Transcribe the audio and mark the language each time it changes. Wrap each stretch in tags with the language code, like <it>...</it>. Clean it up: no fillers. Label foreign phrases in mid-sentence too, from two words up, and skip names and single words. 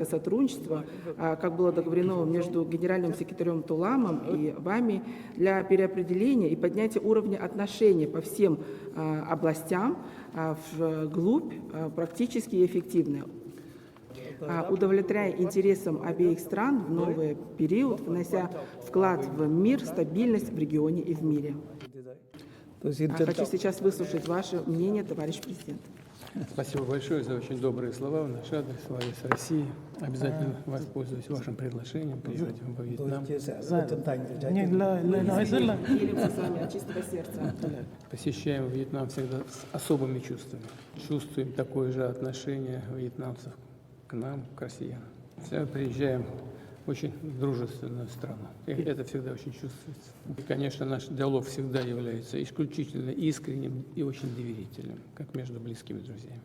<ru>сотрудничество, как было договорено между генеральным секретарем Туламом и вами, для переопределения и поднятия уровня отношений по всем областям вглубь практически и эффективно, удовлетворяя интересам обеих стран в новый период, внося вклад в мир, стабильность в регионе и в мире.</ru> <vi>tôi xin trân</vi> <ru>Хочу</ru> <vi>trọng</vi> <ru>сейчас выслушать ваше мнение, товарищ президент. Спасибо большое за очень добрые слова в наш адрес, в адрес России. Обязательно воспользуюсь вашим приглашением приезжать во Вьетнам.</ru> <vi>chia sẻ rất là chân thành từ trái tim.</vi> <ru>Делимся с вами от чистого сердца. Посещаем Вьетнам всегда с особыми чувствами. Чувствуем такое же отношение вьетнамцев к нам, к россиянам. Всегда приезжаем в очень дружественную страну. И это всегда очень чувствуется. И, конечно, наш диалог всегда является исключительно искренним и очень доверительным, как между близкими друзьями.</ru>